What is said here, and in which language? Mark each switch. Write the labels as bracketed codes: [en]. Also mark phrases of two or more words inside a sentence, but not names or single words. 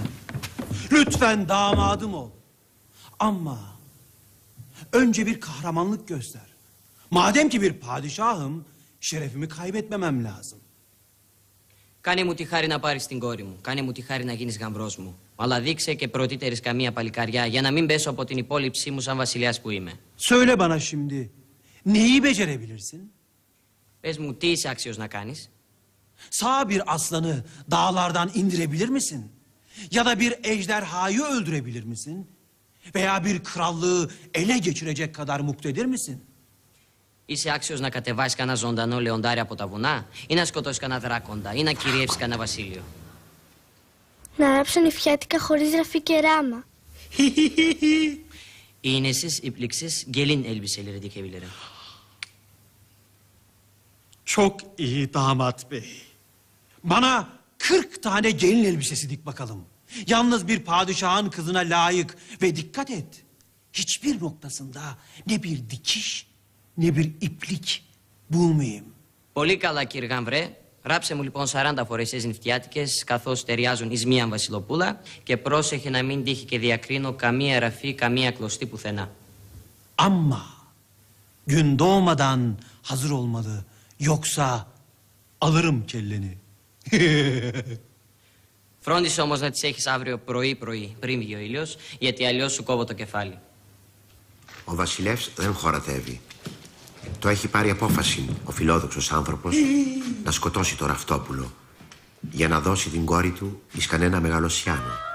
[tr] Lütfen damadım ol. Ama önce bir kahramanlık göster. Madem ki bir padişahım, şerefimi kaybetmemem lazım. [el] Κάνε μου τη χάρη να πάρεις την κόρη μου. Κάνε μου τη χάρη να γίνεις γαμπρός μου. Αλλά δείξε και πρωτύτερης καμία παλικαριά για να μην πέσω από την υπόλοιψή μου σαν βασιλιάς που είμαι. [tr] Söyle bana şimdi, neyi becerebilirsin? [el] Πες μου τι είσαι άξιος να κάνεις. [tr] Sağ bir aslanı dağlardan indirebilir misin? Ya da bir ejderhayı öldürebilir misin? Veya bir krallığı ele geçirecek kadar muktedir misin? [el] Είσαι άξιος να κατεβάσεις κανένα ζωντανό λεοντάρι από τα βουνά, ή να σκοτώσεις κανένα δράκοντα, ή να κυριεύσεις κανένα βασίλειο. Να ράψω νηφιάτικα χωρίς ραφή και ράμα. [tr] İğnesiz, ipliksiz gelin elbiseleri dikebilirim. Çok iyi damat bey. Bana 40 tane gelin elbisesi dik bakalım. Yalnız bir padişahın kızına layık ve dikkat et. Hiçbir noktasında ne bir dikiş ne bir iplik bulmayayım. [el] Πολύ καλά, κύριε Γαμβρέ. Ράψε μου λοιπόν 40 φορεσιές νηφτιάτικες, καθώς ταιριάζουν εις μία βασιλοπούλα, και πρόσεχε να μην τύχει και διακρίνω καμία εραφή, καμία κλωστή πουθενά. [tr] Ama gün doğmadan hazır olmalı. Yoksa alırım kelleni. [el] Φρόντισε όμως να τις έχεις αύριο πρωί-πρωί, πριν βγει ο ήλιος, γιατί αλλιώς σου κόβω το κεφάλι. Ο βασιλεύς δεν χωρατεύει. Το έχει πάρει απόφαση ο φιλόδοξος άνθρωπος να σκοτώσει το ραφτόπουλο για να δώσει την κόρη του εις κανένα μεγαλοσιάνο.